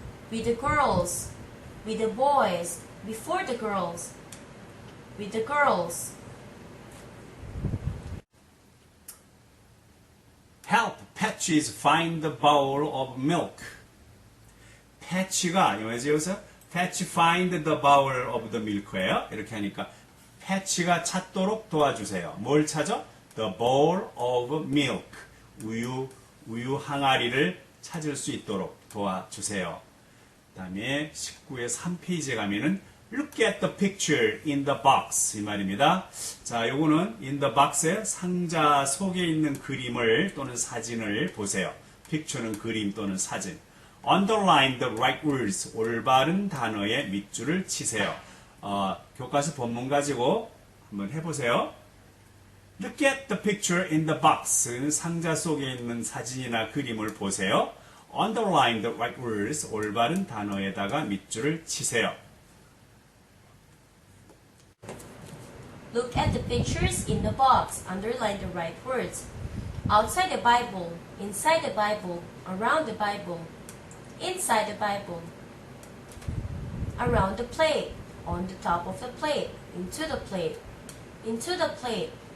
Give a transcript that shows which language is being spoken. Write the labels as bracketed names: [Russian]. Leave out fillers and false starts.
[English] With the girls, with the boys, before the girls, with the girls. Help Patches find the bowl of milk. Patch [Korean] 가 여기서 [English] Patch find the bowl of the milk예요. [Korean] 이렇게 하니까 Patch가 찾도록 도와주세요. 뭘 찾아? [English] The bowl of milk. [Korean] 우유 항아리를 찾을 수 있도록 도와주세요. 그 다음에 19의 3페이지에 가면은 [English] Look at the picture in the box [Korean] 이 말입니다. 자, 요거는 in the box의 상자 속에 있는 그림을 또는 사진을 보세요. picture는 그림 또는 사진. [English] Underline the right words [Korean] 올바른 단어의 밑줄을 치세요. 교과서 본문 가지고 한번 해보세요. [English] Look at the picture in the box [Korean] 상자 속에 있는 사진이나 그림을 보세요. [English] Underline the right words [Korean] 올바른 단어에다가 밑줄을 치세요. [English] Look at the pictures in the box. Underline the right words. Outside the Bible, inside the Bible, around the Bible, inside the Bible. Around the plate, on the top of the plate, into the plate, into the plate.